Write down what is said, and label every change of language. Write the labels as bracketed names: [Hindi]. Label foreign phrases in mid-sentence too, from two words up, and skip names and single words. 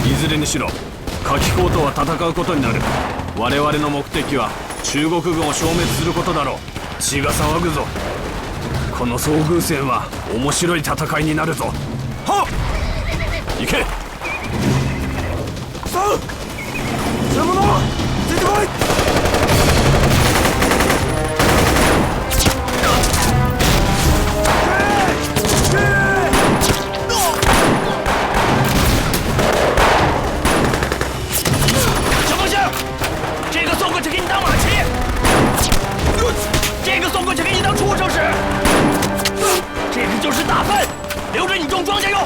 [Japanese] ずれにしろ夏季皇とは戦うことになる。我々の目的は中国軍を消滅することだろう。血が騒ぐぞ。この遭遇戦は面白い戦いになるぞ。はっ、行け。さあ、邪魔者ついてこい。 [Chinese] 小凤仙，这个送过去给你当马骑，这个送过去给你当畜生使，这个就是大粪，留着你种庄稼用。